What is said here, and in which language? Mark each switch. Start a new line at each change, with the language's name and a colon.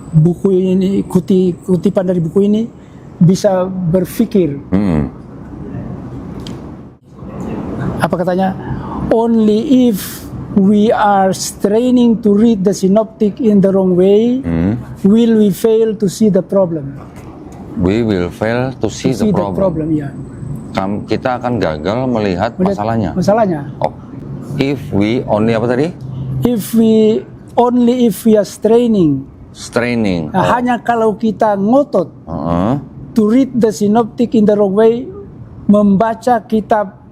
Indonesian: buku ini, kutipan dari buku ini bisa berpikir. Apa katanya?
English: Only if we are straining to read the synoptic in the wrong way, will we fail to see the problem. We will fail to see the problem.
Indonesian: Ya. Kita akan gagal melihat masalahnya.
English: Oh, if we only
Indonesian: apa tadi?
English: If we are straining.
Indonesian: Hanya kalau kita ngotot
English: to read the synoptic in the wrong way,
Indonesian: membaca kitab